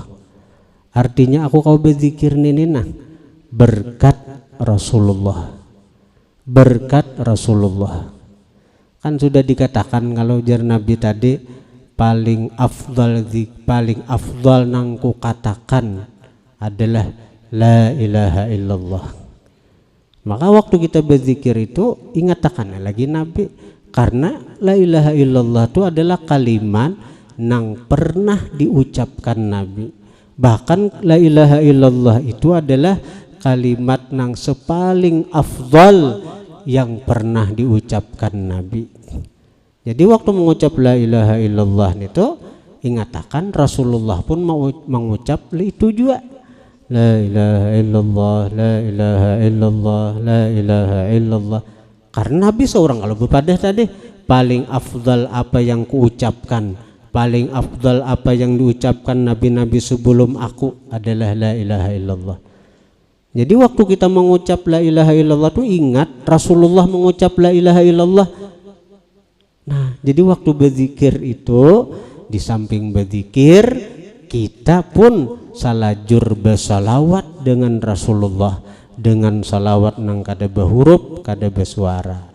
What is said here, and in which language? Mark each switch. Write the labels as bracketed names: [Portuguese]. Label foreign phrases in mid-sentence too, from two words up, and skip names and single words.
[Indonesian] Artinya aku kau berzikir ini nah berkat Rasulullah, berkat Rasulullah. Kan sudah dikatakan kalau jar Nabi tadi, paling afdal nang ku katakan adalah [Arabic] لا إله إلا الله. [Indonesian] Maka waktu kita berzikir itu ingatkan lagi Nabi, karena [Arabic] لا إله إلا الله [Indonesian] itu adalah kalimat nang pernah diucapkan Nabi. Bahkan [Arabic] لا إله إلا الله [Indonesian] itu adalah kalimat nang sepaling afdal yang pernah diucapkan Nabi. Jadi waktu mengucap [Arabic] لا إله إلا الله [Indonesian] itu ingatakan Rasulullah pun mengucap itu juga, [Arabic] لا إله إلا الله لا إله إلا الله لا إله إلا الله. [Indonesian] Karena Nabi seorang kalau berpadah tadi, paling afdal apa yang kuucapkan, paling afdal apa yang diucapkan nabi-nabi sebelum aku adalah [Arabic] لا إله إلا الله. [Indonesian] Jadi waktu kita mengucap [Arabic] لا إله إلا الله [Indonesian] tuh ingat Rasulullah mengucap [Arabic] لا إله إلا الله. [Indonesian] Nah, jadi waktu berzikir itu, di samping berzikir kita pun salajur bersalawat dengan Rasulullah, dengan salawat [Banjar] nang kada [Indonesian] berhuruf, kada bersuara.